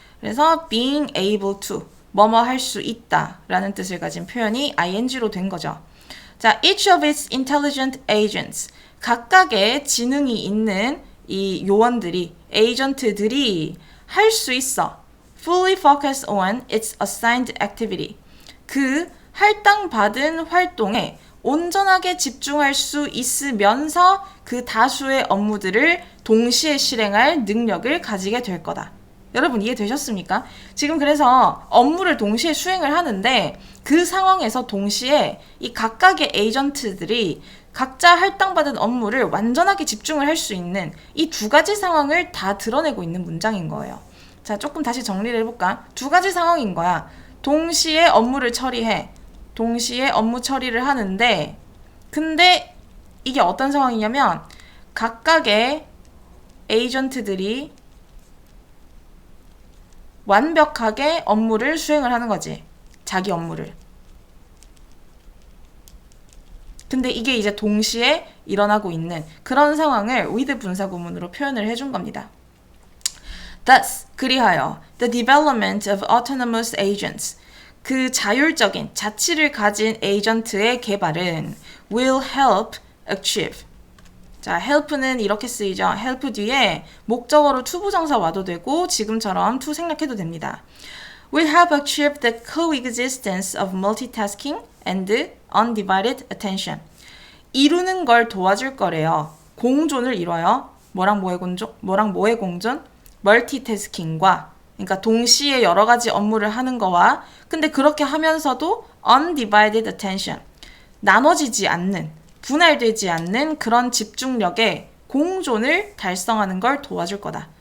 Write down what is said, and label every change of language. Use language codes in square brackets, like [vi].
[ko] 그래서 being able to, 뭐뭐 할 수 있다 라는 뜻을 가진 표현이 ing로 된 거죠. 자, [en] each of its intelligent agents, [ko] 각각의 지능이 있는 이 요원들이, 에이전트들이 할 수 있어. [en] fully focus on its assigned activity. [ko] 그 할당받은 활동에 온전하게 집중할 수 있으면서 그 다수의 업무들을 동시에 실행할 능력을 가지게 될 거다. 여러분 이해되셨습니까? 지금 그래서 업무를 동시에 수행을 하는데 그 상황에서 동시에 이 각각의 에이전트들이 각자 할당받은 업무를 완전하게 집중을 할 수 있는 이 두 가지 상황을 다 드러내고 있는 문장인 거예요. 자, 조금 다시 정리를 해볼까? 두 가지 상황인 거야. 동시에 업무를 처리해. 동시에 업무 처리를 하는데, 근데 이게 어떤 상황이냐면 각각의 에이전트들이 완벽하게 업무를 수행을 하는 거지. 자기 업무를. 근데 이게 이제 동시에 일어나고 있는 그런 상황을 with 분사구문으로 표현을 해준 겁니다. [en] Thus, [ko] 그리하여 [en] the development of autonomous agents, [ko] 그 자율적인 자치를 가진 에이전트의 개발은 [en] will help achieve. [ko] 자, help는 이렇게 쓰이죠. help 뒤에 목적어로 to 부정사 와도 되고 지금처럼 to 생략해도 됩니다. [en] will help achieve the coexistence of multitasking and undivided attention. [ko] 이루는 걸 도와줄 거래요. 공존을 이뤄요. 뭐랑 뭐의 공존? 뭐랑 뭐의 공존? 멀티태스킹과, 그러니까 동시에 여러 가지 업무를 하는 거와, 근데 그렇게 하면서도 undivided attention, 나눠지지 않는, 분할되지 않는 그런 집중력의 공존을 달성하는 걸 도와줄 거다.